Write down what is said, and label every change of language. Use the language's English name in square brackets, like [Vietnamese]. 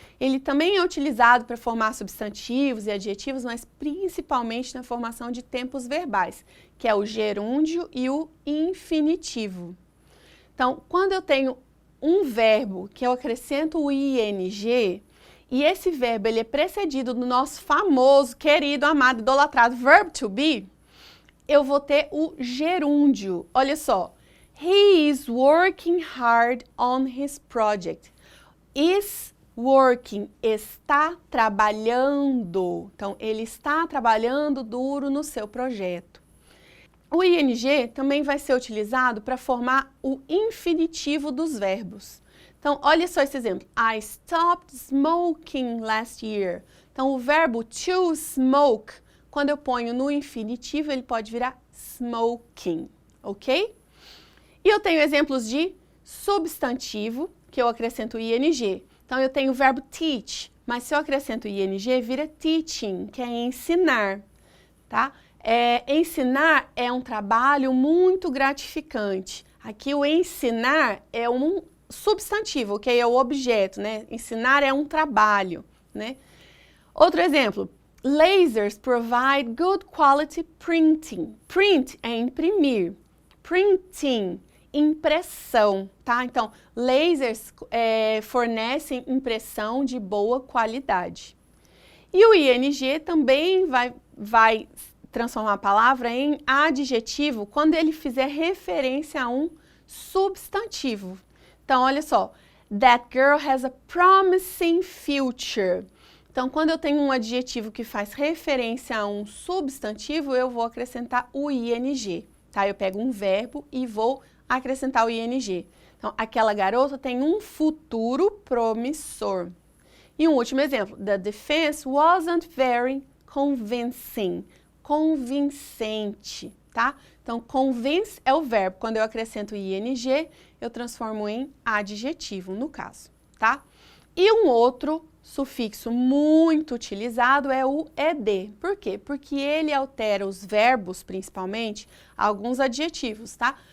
[Portuguese] Ele também é utilizado para formar substantivos e adjetivos, mas principalmente na formação de tempos verbais, que é o gerúndio e o infinitivo. Então, quando eu tenho um verbo que eu acrescento o ing, e esse verbo ele é precedido do nosso famoso, querido, amado, idolatrado verb to be, eu vou ter o gerúndio. Olha só. [English] He is working hard on his project. Is working, [Portuguese] está trabalhando. Então, ele está trabalhando duro no seu projeto. O ing também vai ser utilizado para formar o infinitivo dos verbos. Então, olha só esse exemplo. [English] I stopped smoking last year. [Portuguese] Então, o verbo to smoke, quando eu ponho no infinitivo, ele pode virar smoking, ok? E eu tenho exemplos de substantivo, que eu acrescento ing. Então, eu tenho o verbo teach, mas se eu acrescento ing, vira teaching, que é ensinar, tá? Ensinar é um trabalho muito gratificante. Aqui, o ensinar é um substantivo, ok? É o objeto, né? Ensinar é um trabalho, né? Outro exemplo. [English] Lasers provide good quality printing. [Portuguese] Print é imprimir. Printing, impressão, tá? Então, lasers fornecem impressão de boa qualidade. E o ing também vai transformar a palavra em adjetivo quando ele fizer referência a um substantivo. Então, olha só. [English] That girl has a promising future. [Portuguese] Então, quando eu tenho um adjetivo que faz referência a um substantivo, eu vou acrescentar o ing, tá? Eu pego um verbo e vou acrescentar o ing. Então, aquela garota tem um futuro promissor. E um último exemplo. [English] The defense wasn't very convincing. [Portuguese] Convincente, tá? Então, convince é o verbo. Quando eu acrescento ing, eu transformo em adjetivo, no caso, tá? E um outro sufixo muito utilizado é o ed. Por quê? Porque ele altera os verbos, principalmente, alguns adjetivos, tá?